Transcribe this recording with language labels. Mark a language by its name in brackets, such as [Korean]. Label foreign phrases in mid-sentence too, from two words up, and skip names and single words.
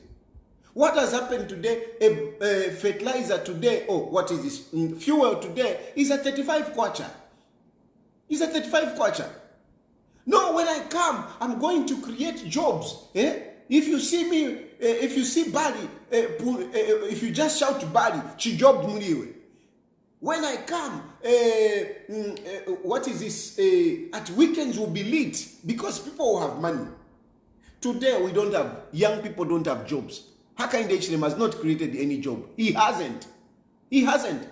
[English] What has happened today? A fertilizer today, what is this? Fuel today is at 35 kwacha. Is at 35 kwacha. No, when I come, I'm going to create jobs. If you see me, if you see Bali, if you just shout Bali, [Bemba] chijob muliwe. [English] When I come, what is this? At weekends will be lit because people will have money. Today we don't have, young people don't have jobs. Hakainde Hichilema has not created any job. He hasn't. He hasn't.